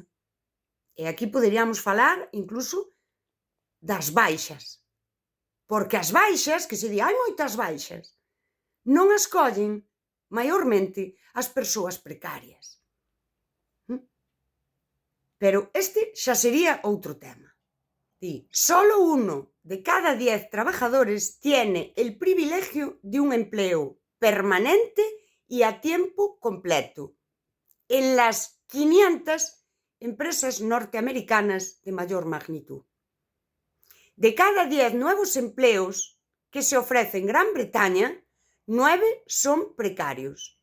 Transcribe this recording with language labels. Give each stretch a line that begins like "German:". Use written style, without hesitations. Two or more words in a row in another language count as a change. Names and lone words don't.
Galician: E aquí poderíamos falar incluso das baixas. Porque as baixas, que se di, hai moitas baixas, non as collen maiormente as persoas precarias. Pero este xa sería outro tema. Di,
Spanish: solo 1 de cada 10 trabajadores tiene el privilegio de un empleo permanente y a tiempo completo en las 500 empresas norteamericanas de mayor magnitud. De cada 10 nuevos empleos que se ofrecen en Gran Bretaña, 9 son precarios.